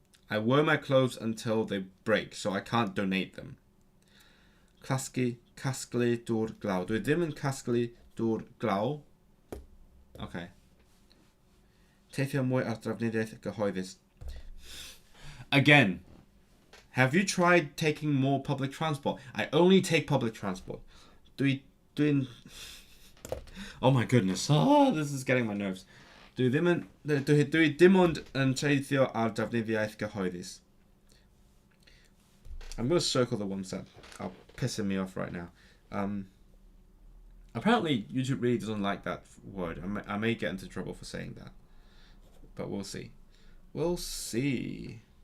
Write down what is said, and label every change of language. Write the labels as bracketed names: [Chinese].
[English] I wear my clothes until they break, so I can't donate them. [Welsh] Casglu dŵr glaw. Dwi ddim yn casglu dŵr glaw. Okay. Teithio mwy ar drafnidiaeth gyhoeddus. [English] Again, have you tried taking more public transport? I only take public transport. Dwi'n... Oh my goodness. Oh, this is getting my nerves. [Welsh] Dwi dim ond yn teithio ar drafnidiaeth gyhoeddus. [English] I'm going to circle the ones that are pissing me off right now. Apparently, YouTube really doesn't like that word. I may get into trouble for saying that. But we'll see. We'll see.